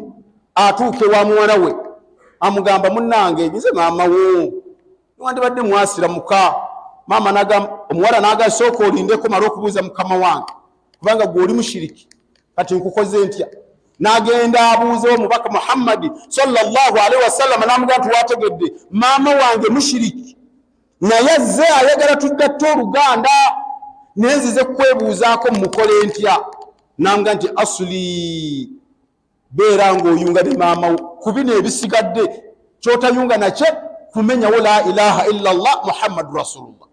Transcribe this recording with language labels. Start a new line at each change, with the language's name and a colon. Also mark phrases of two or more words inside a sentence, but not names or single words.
Ganda: Atuuke wa muwala we amugamba, munnange nze maama wo wandibadde mwasiramuka. Maama nagamba, omuwala n'agamba, sooka olindeko mala okubuuza mukama wange kubanga gwe oli mushiriki, kati nkukoze ntya? N'agenda abuuza omubaka Muhammad
Arabic: صلى الله عليه وسلم,
Ganda: n'amugamba wategedde maama wange mushiriki naye azze ayagala tugatte oluganda, nenzize kwebuuzaako mukole ntya? N'amugamba nti asuli beera ng'oyunga ne maama wo ku bino ebisigadde, kyotayunga nakye kumenyawo
Arabic: لا إله إلا الله محمد رسول الله.